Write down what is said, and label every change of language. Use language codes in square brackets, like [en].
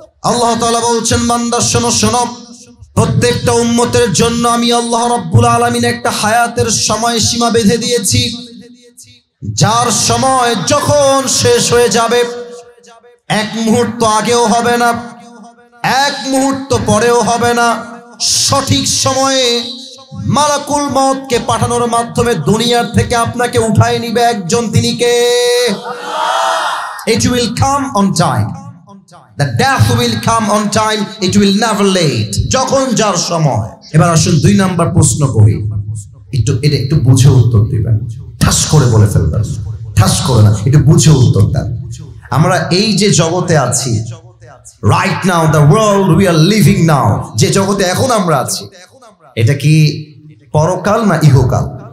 [bn] আল্লাহ তাআলা বলছেন, বান্দা শোনো শোনো, প্রত্যেকটা উম্মতের জন্য আমি আল্লাহ রাব্বুল আলামিন একটা হায়াতের সময়সীমা বেঁধে দিয়েছি, যার সময় যখন শেষ হয়ে যাবে এক মুহূর্ত আগেও হবে না, এক মুহূর্ত পরেও হবে না। সঠিক সময়ে মালাকুল মউতকে পাঠানোর মাধ্যমে দুনিয়ার থেকে আপনাকে উঠায় নিবে একজন, তিনি কে? [en] It will come on time. The death will come on time. It will never late. [bn] যখন যার সময়। এবার আসুন 2 নাম্বার প্রশ্ন করি, একটু বুঝে উত্তর দিবেন, ঠাস করে বলে ফেলবেন, ঠাস করে না, একটু বুঝে উত্তর দেন। আমরা এই যে জগতে আছি, [en] right now, the world we are living now, [bn] যে জগতে এখন আমরা আছি, এটা কি পরকাল না ইহকাল?